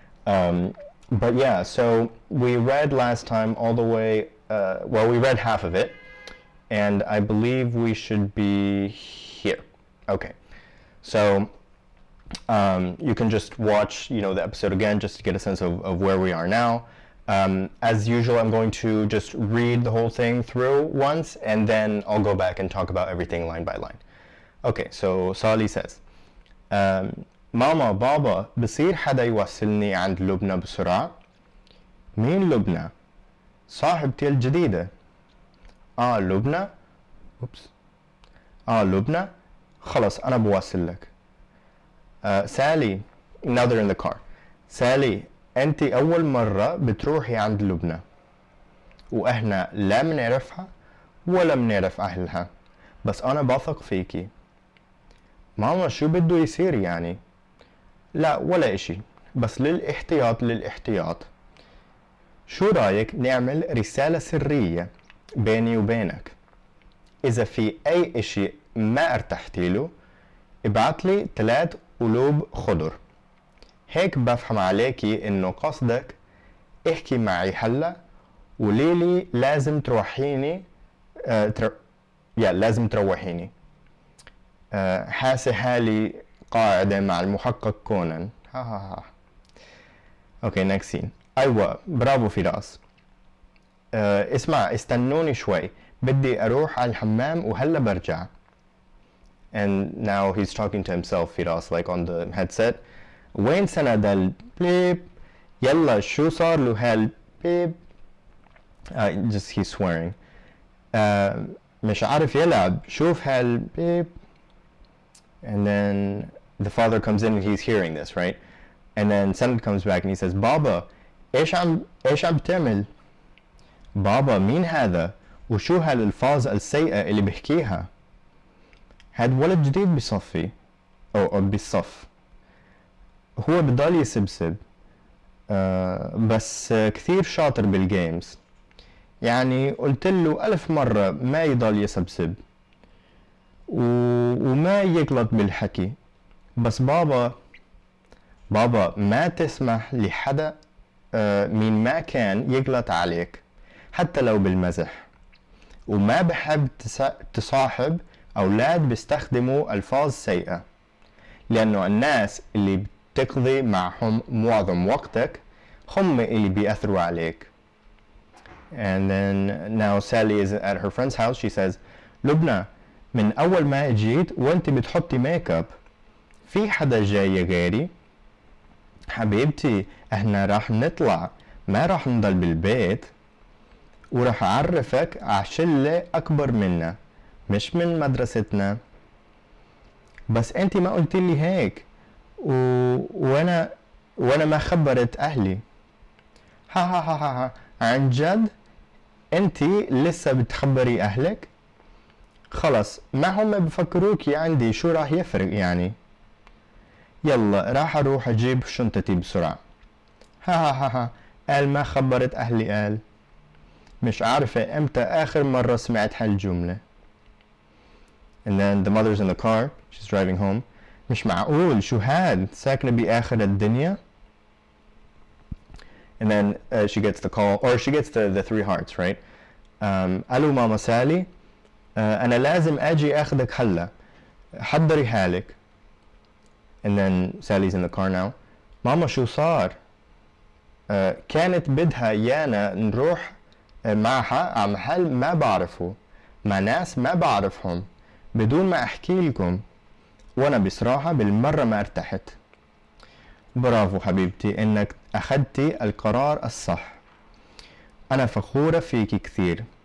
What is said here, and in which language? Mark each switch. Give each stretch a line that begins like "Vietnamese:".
English: But yeah, so we read last time all the way, we read half of it, and I believe we should be here. Okay, so you can just watch, the episode again just to get a sense of where we are now. As usual, I'm going to just read the whole thing through once, and then I'll go back and talk about everything line by line. Okay, so Sally says,
Arabic: ماما بابا بصير حدا يوصلني عند لبنى بسرعة؟ مين لبنى؟ صاحبتي الجديدة. لبنى؟ لبنى؟ خلص أنا بوصل لك.
English: Sally, now they're in the car.
Arabic: سالي, أنتي أول مرة بتروحي عند لبنى وإحنا لا منعرفها ولا منعرف أهلها، بس أنا بثق فيكي. ماما شو بده يصير يعني؟ لا ولا إشي، بس للاحتياط. شو رأيك نعمل رسالة سرية بيني وبينك؟ إذا في أي إشي ما ارتحتي له ابعتلي 3 قلوب خضر، هيك بفهم عليكي إنه قصدك احكي معي هلا وليلي لازم تروحيني. لازم تروحيني. حاسة حالي قاعدة مع المحقق كونان. ها.
English: Okay, next scene.
Arabic: أيوة برافو فراس. اسمع استنوني شوي، بدي أروح على الحمام وهلا برجع.
English: And now he's talking to himself, Firas, like on the headset.
Arabic: وين سند البيب؟ يلا شو صار له هالبيب؟
English: Just he's swearing.
Arabic: مش عارف يلعب، شوف هالبيب.
English: And then the father comes in and he's hearing this, right? And then Sanad comes back and he says,
Arabic: بابا ايش عم بتعمل؟ بابا مين هذا؟ وشو هالالفاظ السيئة اللي بحكيها؟ هاد ولد جديد بصفي أو بالصف، هو بضل يسبسب، بس كثير شاطر بالجيمز، يعني قلت له 1000 مرة ما يضل يسبسب وما يغلط بالحكي، بس بابا ما تسمح لحدا مين ما كان يغلط عليك حتى لو بالمزح، وما بحب تصاحب أولاد بيستخدموا ألفاظ سيئة، لأنه الناس اللي بتقضي معهم معظم وقتك هم اللي بيأثروا عليك.
English: And then now Sally is at her friend's house. She says,
Arabic: لبنى من أول ما جيت وأنت بتحطي ميك اب، في حدا جاي غيري؟ حبيبتي احنا راح نطلع، ما راح نضل بالبيت، وراح أعرفك على شلة أكبر منا مش من مدرستنا. بس انتي ما قلتي لي هيك وانا ما خبرت اهلي. ها عن جد انتي لسه بتخبري اهلك؟ خلص ما هم بفكروكي عندي، شو راح يفرق يعني؟ يلا راح اروح اجيب شنطتي بسرعة. ها قال ما خبرت اهلي. قال مش عارفة امتى اخر مرة سمعت هالجملة.
English: And then the mother's in the car, she's driving home.
Arabic: مش معقول، شو هاد، ساكنة بآخر الدنيا.
English: And then she gets the call, or she gets the 3 hearts, right?
Arabic: ألو ماما سالي، أنا لازم أجي أخذك هلا، حضري حالك.
English: And then Sally's in the car now.
Arabic: ماما شو صار؟ كانت بدها يانا نروح معها على محل ما بعرفه، مع ناس ما بعرفهم، بدون ما احكي لكم، وانا بصراحة بالمرة ما ارتحت. برافو حبيبتي انك اخدتي القرار الصح، انا فخورة فيكي كثير.